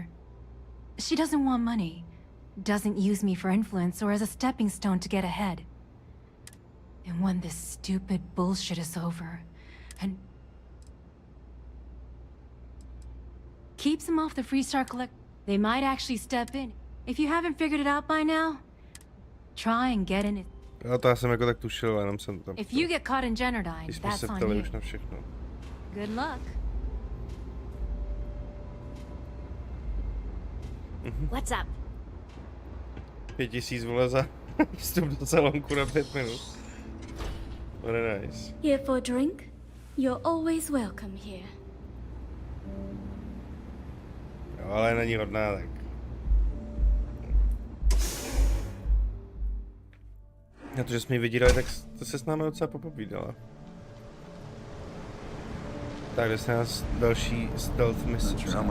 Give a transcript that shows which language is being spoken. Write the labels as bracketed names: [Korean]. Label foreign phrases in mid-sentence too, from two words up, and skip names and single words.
[English] She doesn't want money, doesn't use me for influence or as a stepping stone to get ahead. And when this stupid bullshit is over, and keeps them off the Freestar Collect. They might actually step in. If you haven't figured it out by now, try and get in it. [Czech] Jo, to já jsem jako tak tušil, jenom jsem tam... [English] If you get caught in Generdyne, [Czech] Když jsme [English] that's [Czech] se [English] on [Czech] ptali [English] you. [Czech] už na všechno. [English] Good luck. What's up? [Czech] 5000 vole za vstup do salonku na 5 minut. [English] Very nice. Here for a drink? You're always welcome here. [Czech] Jo, ale není hodná, tak. Na to, že jsme ji vydírali, tak to se s námi docela popovídala. Tak, jde se nás další [English] stealth mission.